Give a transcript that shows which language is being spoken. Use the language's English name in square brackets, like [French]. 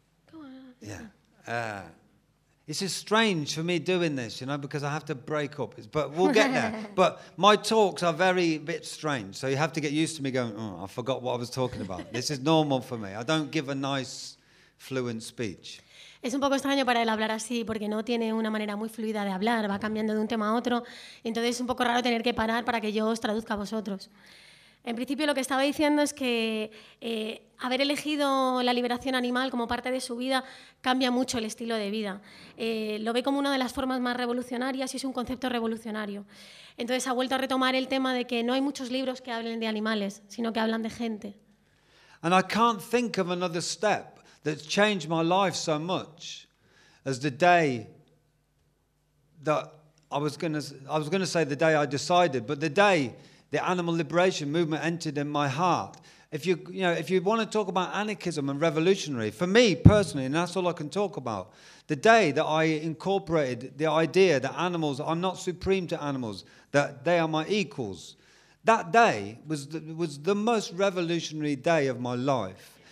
[English] Go on. Yeah. This is strange for me doing this, you know, because I have to break up. But we'll get there. But my talks are a bit strange, so you have to get used to me going, oh, I forgot what I was talking about. This is normal for me. I don't give a nice, fluent speech. [Spanish] Es un poco extraño para él hablar así, porque no tiene una manera muy fluida de hablar. Va cambiando de un tema a otro. Entonces es un poco raro tener que parar para que yo os traduzca a vosotros. En principio, lo que estaba diciendo es que haber elegido la liberación animal como parte de su vida cambia mucho el estilo de vida. Lo ve como una de las formas más revolucionarias y es un concepto revolucionario. Entonces, ha vuelto a retomar el tema de que no hay muchos libros que hablen de animales, sino que hablan de gente. [English] And I can't think of another step that's changed my life so much as the day that I was going to say the day I decided, but the day the animal liberation movement entered in my heart. If you want to talk about anarchism and revolutionary, for me personally, and that's all I can talk about, the day that I incorporated the idea that animals, I'm not supreme to animals, that they are my equals, that day was the most revolutionary day of my life.